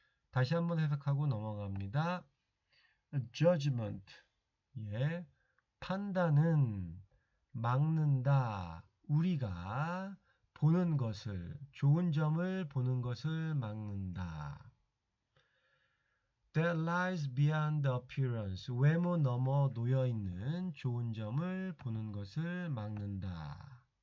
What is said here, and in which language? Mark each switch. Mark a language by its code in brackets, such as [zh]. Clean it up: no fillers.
[ko] 다시 한번 해석하고 넘어갑니다. judgment, 예, 판단은 막는다. 우리가 보는 것을, 좋은 점을 보는 것을 막는다. [en] That lies beyond the appearance. [ko] 외모 너머 놓여있는 좋은 점을 보는 것을 막는다.